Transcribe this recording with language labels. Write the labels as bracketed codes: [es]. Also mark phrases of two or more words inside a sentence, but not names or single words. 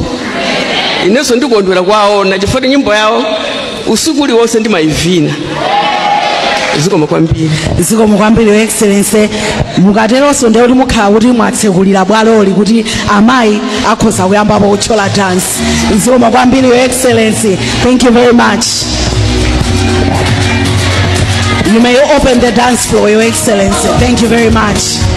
[ny] Inenso ndikondwera kwaona chifukwa nyimbo yawo usiku uli wonse ndimayivina. Zikomo kwambiri. Zikomo kwambiri [en] Your Excellency. [ny] Mukateronso ndiye kuti mukhala kuti mwatsekulira bwaloli kuti amayi akhoza kuyamba kuchola dance. Zikomo kwambiri [en] Your Excellency. Thank you very much. You may open the dance floor, Your Excellency. Thank you very much.